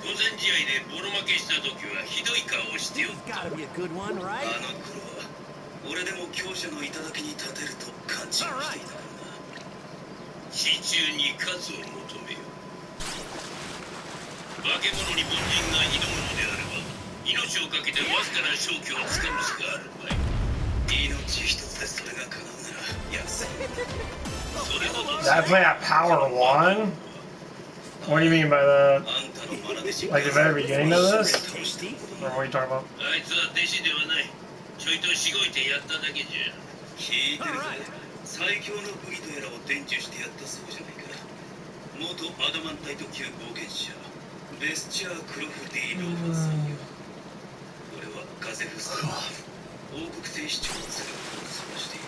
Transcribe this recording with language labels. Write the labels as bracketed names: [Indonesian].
[English] This has got to be a good one, right? [Japanese] 俺でも強者の頂に立てると勘違いしていたからな。市中に数を求めよ。化け物に凡人が挑むのであれば、命をかけてわずかな勝機をつかむしかあるまい。命一つでそれが叶うなら安い。それほど。 [English] Did I play at power 1? What do you mean by that? Like the very beginning of this? Or what are you talking about? [Japanese] あいつは弟子ではない。ちょいとしごいてやっただけじゃ。聞いてるぞ。最強の武器とやらを伝授してやったそうじゃないか。元アダマンタイト級冒険者ベスチャー・クロフディ・ローファーさんよ。俺はガゼフスター王国聖市長の背中を探している。